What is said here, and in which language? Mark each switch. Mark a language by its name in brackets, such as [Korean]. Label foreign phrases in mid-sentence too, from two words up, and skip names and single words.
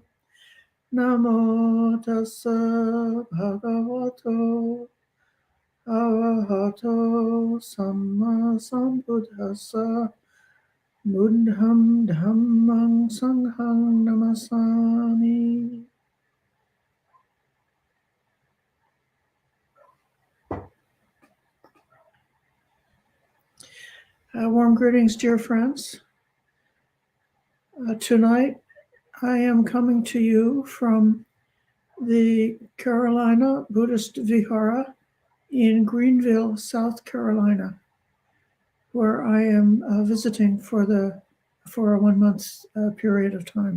[Pali] Namo tassa bhagavato arahato samma sambuddhassa. Buddham Dhammang Sanghang Namasami. [English] Warm greetings, dear friends. Tonight, I am coming to you from the Carolina Buddhist Vihara in Greenville, South Carolina, where I am visiting for a 1 month period of time.